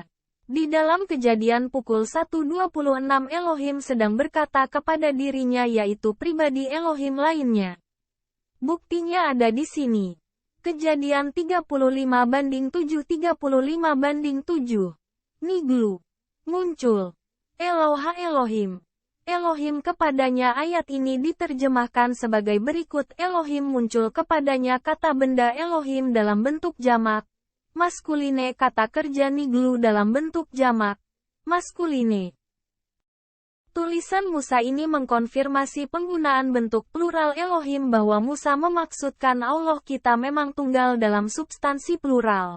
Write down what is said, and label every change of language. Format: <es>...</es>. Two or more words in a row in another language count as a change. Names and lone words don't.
<id>Di dalam Kejadian pukul 1.26 Elohim sedang berkata kepada dirinya, yaitu pribadi Elohim lainnya. Buktinya ada di sini. Kejadian 35:7 35:7. Niglu. Muncul.</id> <he>אלוה אלוהים.</he> <id>Elohim kepadanya. Ayat ini diterjemahkan sebagai berikut. Elohim muncul kepadanya. Kata benda Elohim dalam bentuk jamak. Maskuline. Kata kerja niglu dalam bentuk jamak. Maskuline. Tulisan Musa ini mengkonfirmasi penggunaan bentuk plural Elohim, bahwa Musa memaksudkan Allah kita memang tunggal dalam substansi plural.</id>